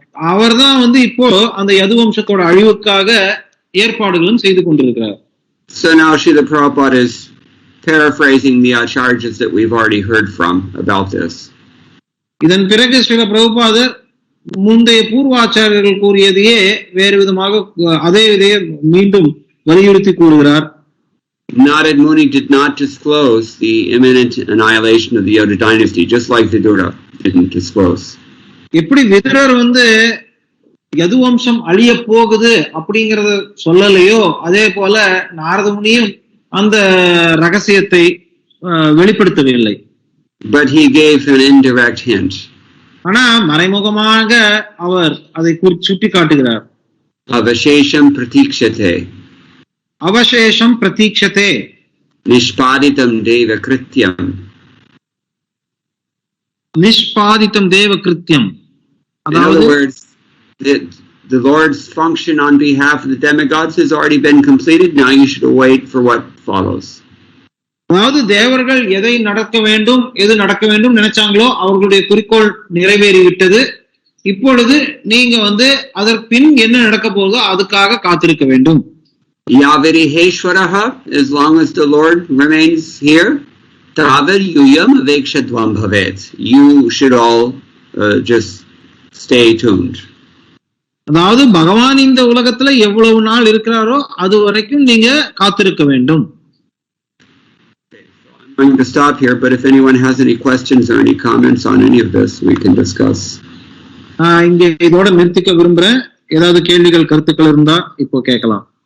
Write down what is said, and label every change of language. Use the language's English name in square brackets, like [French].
[Tamil] அவர்தான் இப்போ அந்த யது வம்சத்தோட அழிவுக்காக ஏற்பாடுகளும் செய்து கொண்டிருக்கிறார். [English] So now Srila Prabhupada is paraphrasing the acharyas that we've already heard from about this. [Tamil] இதன் பிறகு ஸ்ரீல பிரபுபாதர் முந்தைய பூர்வாச்சாரியர்கள் கூறியதையே வேறு விதமாக அதே இதையே மீண்டும் வலியுறுத்தி கூறுகிறார். [English] Narad Muni did not disclose the imminent annihilation of the Yoda dynasty, just like Vidura didn't disclose. [Tamil] எப்படி விதுரர் யது வம்சம் அழிய போகுது அப்படிங்கறத சொல்லலையோ, அதே போல நாரத முனியும் அந்த ரகசியத்தை வெளிப்படுத்தவில்லை. [English] But he gave an indirect hint. [Tamil] ஆனா மறைமுகமாக அவர் அதை சுட்டி காட்டுகிறார். [Sanskrit] Avashesham pratikshate. [Tamil] அவசேஷம் பிரதீக்ஷதே. [Sanskrit] Nishpaditam deva krityam. [Tamil] நிஷ்பாதித்தம் தேவ கிருத்தியம். [English] In other words, the Lord's function on behalf of the demigods has already been completed. Now you should await for what follows. [Tamil] அதாவது தேவர்கள் எதை நடக்க வேண்டும், எது நடக்க வேண்டும் நினைச்சாங்களோ அவர்களுடைய குறிக்கோள் நிறைவேறிவிட்டது. இப்பொழுது நீங்க அதற்பின் என்ன நடக்க போகுதோ அதுக்காக காத்திருக்க வேண்டும். [Sanskrit] Yaviriheshwaraha, [English] as long as the Lord remains here, [Sanskrit] tavid yuyam avekshadvam bhavet. [English] You should all just stay tuned. [Tamil] அதாவது பகவான் இந்த உலகத்துல எவ்வளவு நாள் இருக்கிறாரோ அது வரைக்கும் நீங்க காத்திருக்க வேண்டும். [English] I'm going to stop here, but if anyone has any questions or any comments on any of this, we can discuss. [Tamil] இங்க இதோட நிறுத்திக்க விரும்புறேன். ஏதாவது கேள்விகள் கருத்துக்கள் இருந்தா இப்போ கேட்கலாம்.